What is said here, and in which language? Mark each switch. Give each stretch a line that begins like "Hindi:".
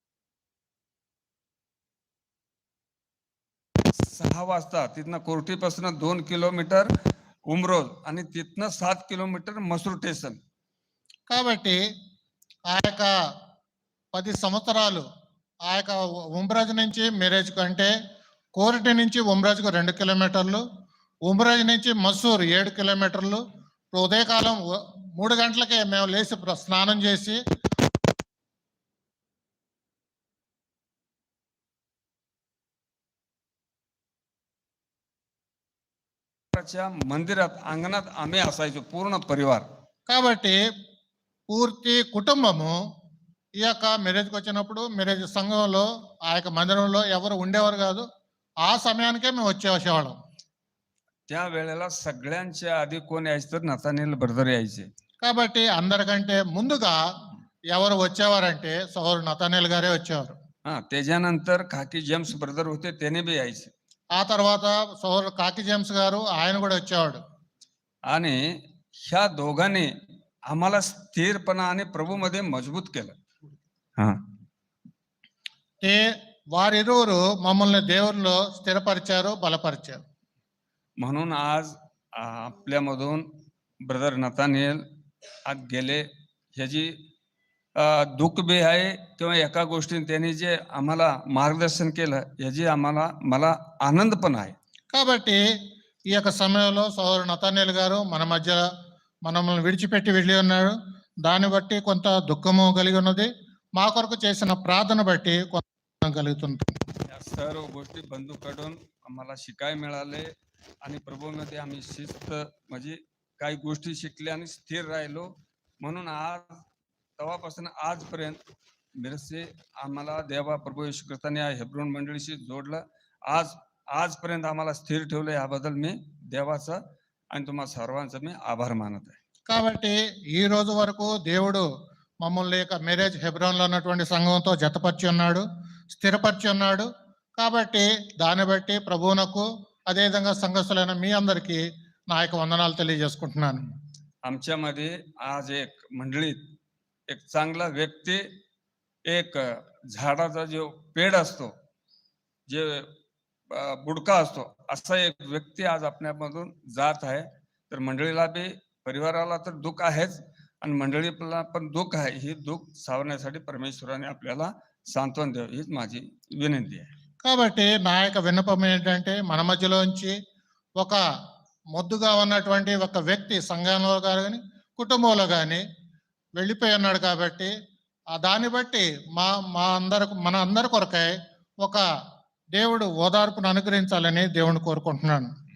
Marathi: सहा वाजता तिथनं कोर्टीपासून 2 किलोमीटर उमरोज आणि तिथनं 7 किलोमीटर मसूर स्टेशन.
Telugu: కాబట్టి ఆ యొక్క 10 సంవత్సరాలు ఆ యొక్క ఉమ్రాజ్ నుంచి మెరేజ్ కంటే కోరటి నుంచి ఉమ్రాజ్కు 2 కిలోమీటర్లు, ఉమ్రాజ్ నుంచి మసూర్ 7 కిలోమీటర్లు. ఉదయకాలం 3 గంటలకే మేము లేచి స్నానం చేసి
Marathi: मंदिरात अंगणात आम्ही असायचो पूर्ण परिवार.
Telugu: కాబట్టి పూర్తి కుటుంబము ఈ యొక్క మెరేజ్కి వచ్చినప్పుడు మెరేజ్ సంఘంలో ఆ యొక్క మందిరంలో ఎవరు ఉండేవారు కాదు. ఆ సమయానికే మేము వచ్చేసేవాళ్ళం.
Marathi: त्या वेळेला सगळ्यांच्या आधी कोण यायचे तर नतानिएल ब्रदर यायचे.
Telugu: కాబట్టి అందరికంటే ముందుగా ఎవరు వచ్చేవారంటే సహోదరుడు నతానేల్ గారే వచ్చేవారు.
Marathi: हा, त्याच्यानंतर खाकी जेम्स ब्रदर होते, त्याने बी यायचे.
Telugu: ఆ తర్వాత సహోదరుడు కాకి జేమ్స్ గారు ఆయన కూడా వచ్చేవాడు.
Marathi: आणि ह्या दोघांनी आम्हाला स्थिरपणा आणि प्रभूमध्ये मजबूत केलं. हा, ते
Telugu: వారిరువురు మమ్మల్ని దేవుల్లో స్థిరపరిచారు, బలపరిచారు.
Marathi: म्हणून आज आपल्यामधून ब्रदर नतानिएल आज गेले. ह्याची दुःख बी आहे किंवा एका गोष्टीने त्यांनी जे आम्हाला मार्गदर्शन केलं याची मला आनंद पण आहे.
Telugu: కాబట్టి ఈ యొక్క సమయంలో సహోదరుడు నతానేల్ గారు మన మధ్య మనల్ని విడిచిపెట్టి వెళ్ళి ఉన్నాడు. దాన్ని బట్టి కొంత దుఃఖము కలిగి ఉన్నది. మా కొరకు చేసిన ప్రార్థన బట్టి కొంత కలుగుతుంది.
Marathi: या सर्व गोष्टी बंधूकडून आम्हाला शिकाय मिळाले आणि प्रभूमध्ये आम्ही शिस्त म्हणजे काही गोष्टी शिकल्या आणि स्थिर राहिलो. म्हणून आज तेव्हापासून आजपर्यंत मिरसे आम्हाला देवा प्रभू येशू ख्रिस्ताने या हेब्रोन मंडळीशी जोडलं. आजपर्यंत आम्हाला स्थिर ठेवलं. याबद्दल मी देवाचा आणि तुम्हा सर्वांचा मी आभार मानत आहे.
Telugu: కాబట్టి ఈ రోజు వరకు దేవుడు మమ్మల్ని యొక్క మెరేజ్ హెబ్రోన్లో ఉన్నటువంటి సంఘంతో జతపరిచి ఉన్నాడు, స్థిరపరిచి ఉన్నాడు. కాబట్టి దాన్ని బట్టి ప్రభువునకు అదేవిధంగా సంఘస్థులైన మీ అందరికీ నా యొక్క వందనాలు తెలియజేసుకుంటున్నాను.
Marathi: आमच्यामध्ये आज एक मंडळीत एक चांगला व्यक्ती, एक झाडाचा जो पेड असतो, जे बुडका असतो, असा एक व्यक्ती आज आपल्यामधून जात आहे. तर मंडळीला बी परिवाराला तर दुःख आहेच आणि मंडळीला पण दुःख आहे. ही दुःख सावरण्यासाठी परमेश्वराने आपल्याला सांत्वन द्यावं हीच माझी विनंती आहे.
Telugu: కాబట్టి నా యొక్క విన్నపం ఏంటంటే మన మధ్యలోంచి ఒక మొద్దుగా ఉన్నటువంటి ఒక వ్యక్తి సంఘంలో కానీ కుటుంబంలో కానీ వెళ్ళిపోయి ఉన్నాడు. కాబట్టి దాన్ని బట్టి మన అందరి కొరకై ఒక దేవుడు ఓదార్పును అనుగ్రహించాలని దేవుని కోరుకుంటున్నాను.